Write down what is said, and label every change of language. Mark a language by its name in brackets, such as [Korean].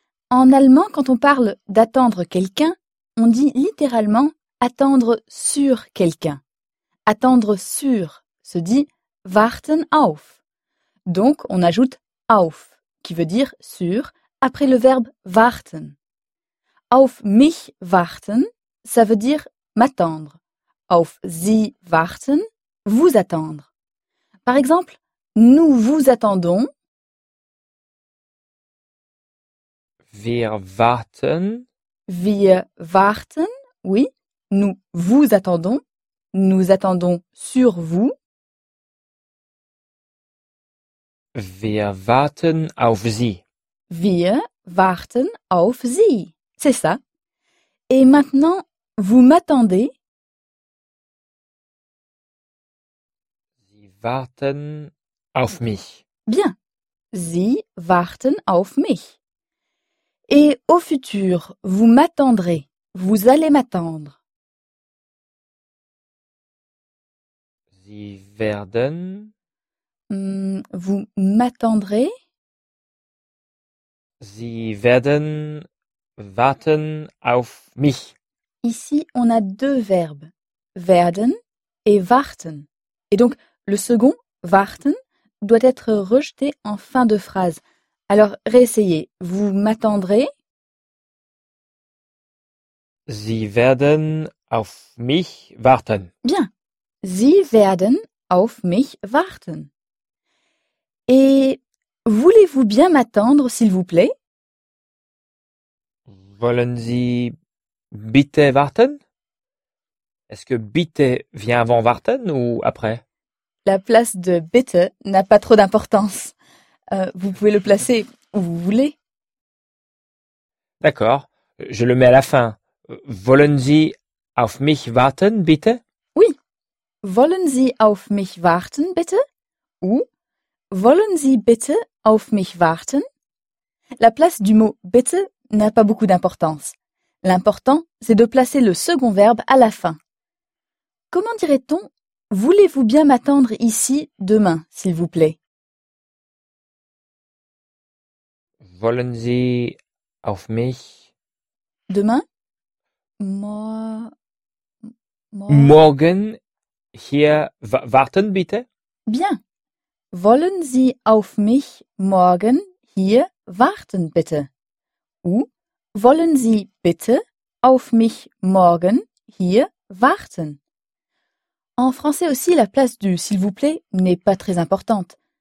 [French] En allemand, quand on parle d'attendre quelqu'un, on dit littéralement attendre sur quelqu'un. Attendre sur se dit [German] warten auf. [French] Donc, on ajoute auf, qui veut dire sur, après le verbe warten. [German] Auf mich warten, [French] ça veut dire m'attendre. [German] Auf Sie warten, [French] vous attendre. Par exemple, nous vous attendons. [German] Wir warten. Wir warten, [French] oui. Nous vous attendons. Nous attendons sur vous. [German] Wir warten auf Sie. Wir warten auf Sie. [French] C'est ça. Et maintenant, vous m'attendez. [German] Sie warten auf mich. Bien. Sie warten auf mich. [French] Et au futur, vous m'attendrez. Vous allez m'attendre. [German] Sie werden. [French] Vous m'attendrez. [German] Sie werden warten auf mich. [French] Ici, on a deux verbes, werden et warten. Et donc, le second, warten, doit être rejeté en fin de phrase. Alors, réessayez. Vous m'attendrez. [German] Sie werden auf mich warten. [French] Bien. [German] Sie werden auf mich warten. [French] Et voulez-vous bien m'attendre, s'il vous plaît? [German] Wollen Sie bitte warten? [French] Est-ce que bitte vient avant warten ou après? La place de bitte n'a pas trop d'importance. Vous pouvez le placer où vous voulez. D'accord, je le mets à la fin. [German] Wollen Sie auf mich warten, bitte? [French] Oui. [German] Wollen Sie auf mich warten, bitte? Ou wollen Sie bitte auf mich warten? [French] La place du mot bitte n'a pas beaucoup d'importance. L'important, c'est de placer le second verbe à la fin. Comment dirait-on « voulez-vous bien m'attendre ici demain, s'il vous plaît? » [German] Wollen Sie auf mich? [French] Demain? [German] Morgen hier warten, bitte? [French] Bien. [German] Wollen Sie auf mich morgen hier warten, bitte? Ou wollen Sie bitte auf mich morgen hier warten? [French] En français aussi, la place du s'il vous plaît n'est pas très importante.